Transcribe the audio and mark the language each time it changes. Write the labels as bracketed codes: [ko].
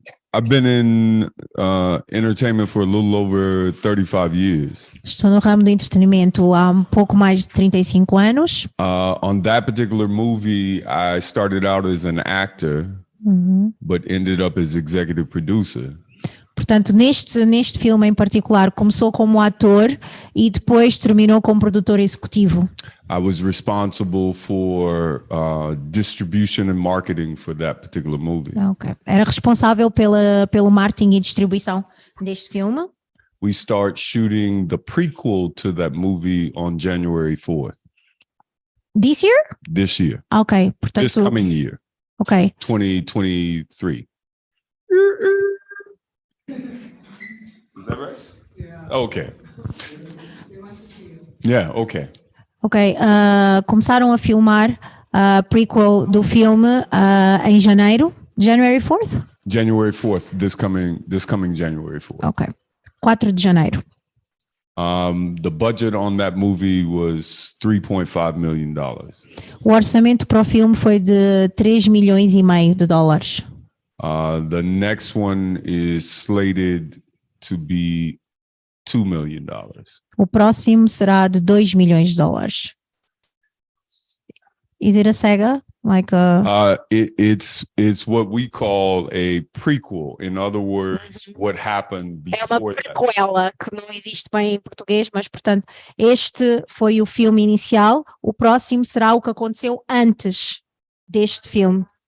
[en] I've been in entertainment for a little over 35 years. [pt] Estou no ramo do entretenimento há pouco mais de 35 anos. [en] On that particular movie, I started out as an actor, but ended up as executive producer. [pt] Portanto, neste filme em particular, começou como ator e depois terminou como produtor executivo. [en] I was responsible for distribution and marketing for that particular movie. Okay. [pt] Era responsável pelo marketing e distribuição deste filme. [en] We start shooting the prequel to that movie on January 4th. This year? This year. [pt] Ok, portanto... [en] This coming year. Ok. 2023. Is that right? Yeah. Okay. Yeah, okay. [pt] Ok, começaram a filmar a prequel do filme em janeiro, [en] January 4th? January 4th, this coming January 4th. [pt] Ok, 4 de janeiro. [en] The budget on that movie was $3.5 million. [pt] O orçamento para o filme foi de 3,5 milhões de dólares. [en] The next one is slated to be $2 million. [pt] O próximo será de 2 milhões de dólares. [en] Is it a saga? Like a... It's what we call a prequel. In other words, what happened before that. [pt] É uma prequela, que não existe bem em português, mas portanto, este foi o filme inicial, o próximo será o que aconteceu antes deste filme.